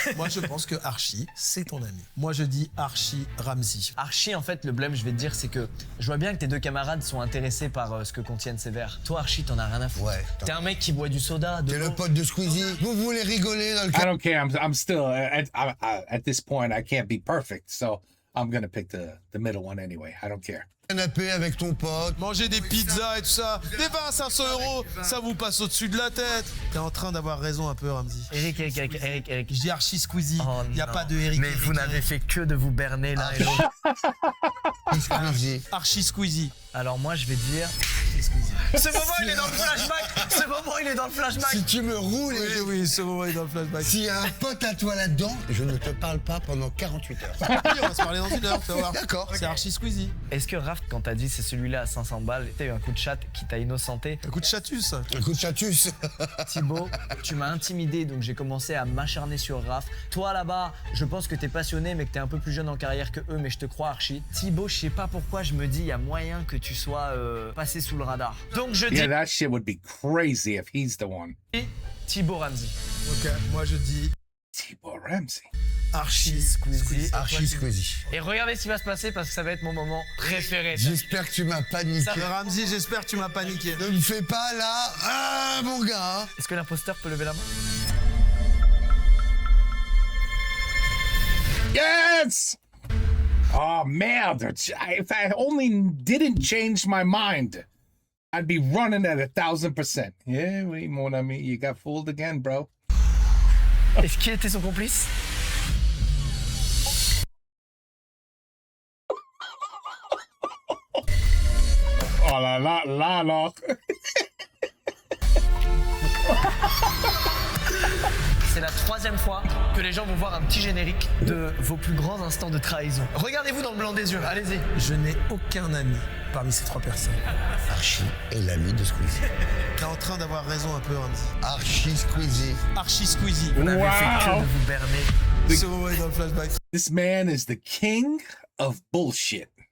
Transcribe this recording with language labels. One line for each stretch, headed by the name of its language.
French: Moi, je pense que Archie, c'est ton ami. Moi, je dis Archie Ramsey. Archie, en fait, le blême, je vais te dire, c'est que je vois bien que tes 2 camarades sont intéressés par ce que contiennent ces verres. Toi, Archie, t'en as rien à foutre. Ouais. T'es un mec qui boit du soda, de T'es le l'eau. pote de Squeezie. Vous voulez rigoler dans le
English: I don't care. I'm still at this point. I can't be perfect, so I'm gonna pick the middle one anyway. I don't care.
French: canapé avec ton pote. Manger des pizzas et tout ça. Des vins à 500 €, ça vous passe au-dessus de la tête. T'es en train d'avoir raison un peu, Ramsey. Eric. Je dis Archie Squeezie. Y a pas de Eric. Mais vous n'avez fait que de vous berner l'un et l'autre. Archie Squeezie. Alors moi, je vais dire... Ce moment, il est dans le flashback. Ce moment, il est dans le flashback. Si tu me roules... Oui, ce moment, il est dans le flashback. S'il y a un pote à toi là-dedans, je ne te parle pas pendant 48 heures. On va se parler dans 1 heure, tu vas voir. D'accord. C'est Archie Squeezie. Est-ce que Raph, quand t'as dit c'est celui-là à 500 balles, t'as eu un coup de chat qui t'a innocenté? Un coup de chatus. Un coup de chatus. Thibaut, tu m'as intimidé, donc j'ai commencé à m'acharner sur Raph. Toi là-bas, je pense que t'es passionné, mais que t'es un peu plus jeune en carrière que eux, mais je te crois, Archie. Thibaut, je sais pas pourquoi, je me dis, il y a moyen que tu sois passé sous le radar. Donc je dis...
English: Yeah, that shit would be crazy if he's the one.
French: Thibaut Ramsey. Ok, moi je dis... Thibaut Ramsey. Archi Squeezie. Archi Squeezie. Et regardez ce qui va se passer parce que ça va être mon moment préféré. J'espère que tu m'as paniqué. Ramzi, j'espère que tu m'as paniqué. Ne me fais pas là. Ah, mon gars. Est-ce que l'imposteur peut lever la main?
English: Yes!
French: Oh, merde.
English: If I only didn't change my mind, I'd be running at 1,000%. Yeah,
French: oui, mon ami,
English: you got fooled again, bro.
French: Est-ce qui était son complice? Oh là là là là. C'est la 3e fois que les gens vont voir un petit générique de vos plus grands instants de trahison. Regardez-vous dans le blanc des yeux, allez-y. Je n'ai aucun ami parmi ces 3 personnes. Archi est l'ami de Squeezie. T'es en train d'avoir raison un peu, Ramzi. Archi Squeezie. Archi Squeezie. Vous n'avez fait que de vous berner. Ce moment est dans le flashback.
English: This man is the king of bullshit.